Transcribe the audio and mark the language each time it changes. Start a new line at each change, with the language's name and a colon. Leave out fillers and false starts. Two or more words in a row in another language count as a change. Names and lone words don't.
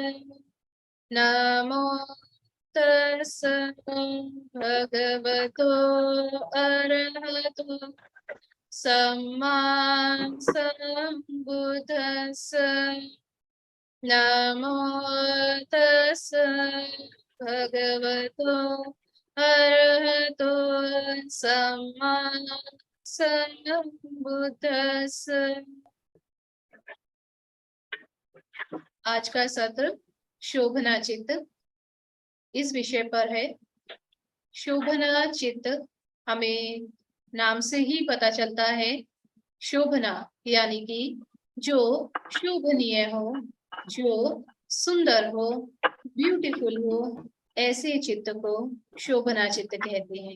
Pali: नमो तस्स भगवतो अरहतो सम्मा सम्बुद्धस्स। नमो तस्स भगवतो अरहतो सम्मा सम्बुद्धस्स।
Hindi: आज का सत्र शोभना चित्त इस विषय पर है। शोभना चित्त हमें नाम से ही पता चलता है। शोभना यानी कि जो शोभनीय हो, जो सुंदर हो, ब्यूटीफुल हो, ऐसे चित्त को शोभना चित्त कहते हैं।